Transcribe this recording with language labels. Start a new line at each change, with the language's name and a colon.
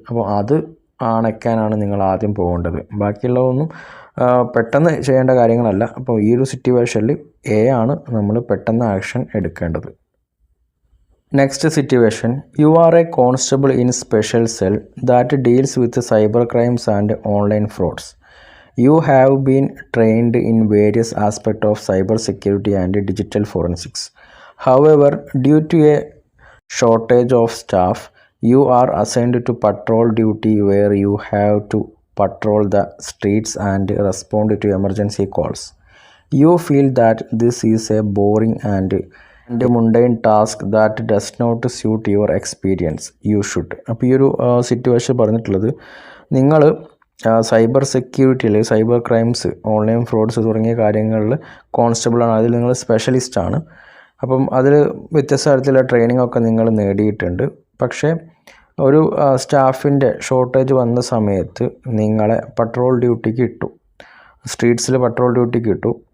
Malayalam: അപ്പോൾ അത് അണയ്ക്കാനാണ് നിങ്ങൾ ആദ്യം പോകേണ്ടത്. ബാക്കിയുള്ളതൊന്നും പെട്ടെന്ന് ചെയ്യേണ്ട കാര്യങ്ങളല്ല. അപ്പോൾ ഈ ഒരു സിറ്റുവേഷനിൽ എ ആണ് നമ്മൾ പെട്ടെന്ന് ആക്ഷൻ എടുക്കേണ്ടത്.
English: Next situation, you are a constable in special cell that deals with cyber crimes and online frauds. You have been trained in various aspects of cyber security and digital forensics. However, due to a shortage of staff, you are assigned to patrol duty where you have to patrol the streets and respond to emergency calls. You feel that this is a boring and mundane task that does not suit your experience. You should.
Malayalam: അപ്പോൾ ഈ ഒരു situation പറഞ്ഞിട്ടുള്ളത്, നിങ്ങൾ cyber സെക്യൂരിറ്റിയിൽ cyber crimes, online fruits തുടങ്ങിയ കാര്യങ്ങളിൽ കോൺസ്റ്റബിളാണ്. അതിൽ നിങ്ങൾ സ്പെഷ്യലിസ്റ്റാണ്. അപ്പം അതിൽ വ്യത്യസ്ത തരത്തിലുള്ള ട്രെയിനിങ് ഒക്കെ നിങ്ങൾ നേടിയിട്ടുണ്ട്. പക്ഷേ ഒരു സ്റ്റാഫിൻ്റെ ഷോർട്ടേജ് വന്ന സമയത്ത് നിങ്ങളെ പട്രോൾ ഡ്യൂട്ടിക്ക് ഇട്ടു, സ്ട്രീറ്റ്സിൽ പട്രോൾ ഡ്യൂട്ടിക്ക് ഇട്ടു.